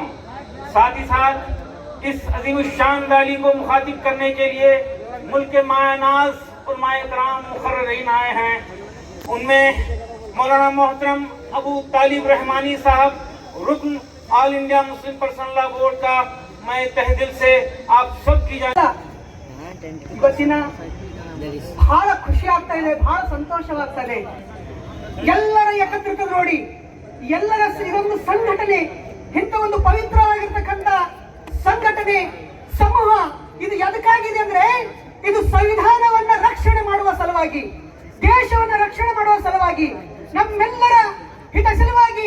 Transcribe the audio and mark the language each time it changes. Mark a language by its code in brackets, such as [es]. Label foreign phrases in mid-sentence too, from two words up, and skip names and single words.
[ur] ساتھ ہی ساتھ اس عظیم الشان ریلی کو مخاطب کرنے کے لیے ملک کے مایہ ناز علمائے کرام مقررین آئے ہیں. ان میں مولانا محترم ابو طالب رحمانی صاحب، رکن آل انڈیا مسلم پرسنل لا بورڈ کا میں تہہ دل سے آپ سب کی [kn] ಇವತ್ತಿನ ಬಹಳ ಖುಷಿ ಆಗ್ತಾ ಇದೆ, ಬಹಳ ಸಂತೋಷವಾಗ್ತಾ ಇದೆ. ಎಲ್ಲರ ಏಕತ್ರಿತ ನೋಡಿ, ಎಲ್ಲರ ಇದೊಂದು ಸಂಘಟನೆ, ಇಂಥ ಒಂದು ಪವಿತ್ರವಾಗಿರ್ತಕ್ಕಂಥ ಸಂಘಟನೆ ಸಮೂಹ ಇದು ಎದಕ್ಕಾಗಿದೆ ಅಂದ್ರೆ ಇದು ಸಂವಿಧಾನವನ್ನ ರಕ್ಷಣೆ ಮಾಡುವ ಸಲುವಾಗಿ, ದೇಶವನ್ನ ರಕ್ಷಣೆ ಮಾಡುವ ಸಲುವಾಗಿ, ನಮ್ಮೆಲ್ಲರ ಹಿತ ಸಲುವಾಗಿ.